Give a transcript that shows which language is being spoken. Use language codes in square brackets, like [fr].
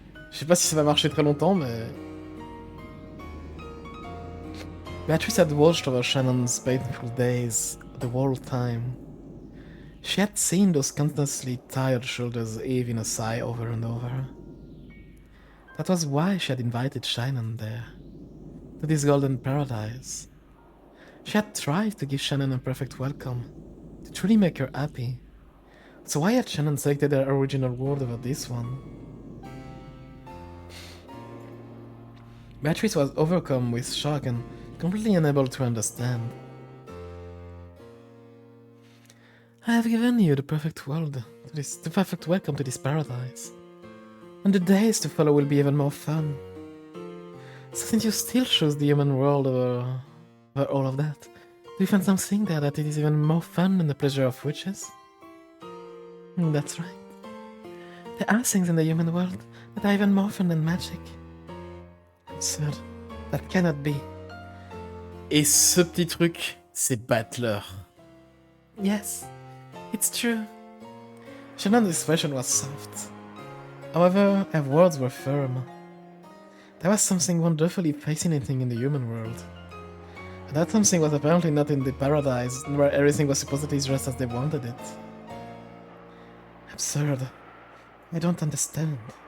[fr] Je sais pas si ça va marcher très longtemps, mais... [en] Beatrice had watched over Shannon's painful days the whole time. She had seen those constantly tired shoulders heave in a sigh over and over. That was why she had invited Shannon there, to this golden paradise. She had tried to give Shannon a perfect welcome, to truly make her happy. So why had Shannon selected her original world over this one? Beatrice was overcome with shock and completely unable to understand. I have given you the perfect world, the perfect welcome to this paradise. And the days to follow will be even more fun. So since you still choose the human world over all of that, do you find something there that it is even more fun than the pleasure of witches? That's right. There are things in the human world that are even more fun than magic. Absurd. That cannot be. [fr] Et ce petit truc, c'est Battler. [en] Yes, it's true. Shannon's expression was soft. However, her words were firm. There was something wonderfully fascinating in the human world. And that something was apparently not in the paradise, where everything was supposedly just as they wanted it. Absurd. I don't understand.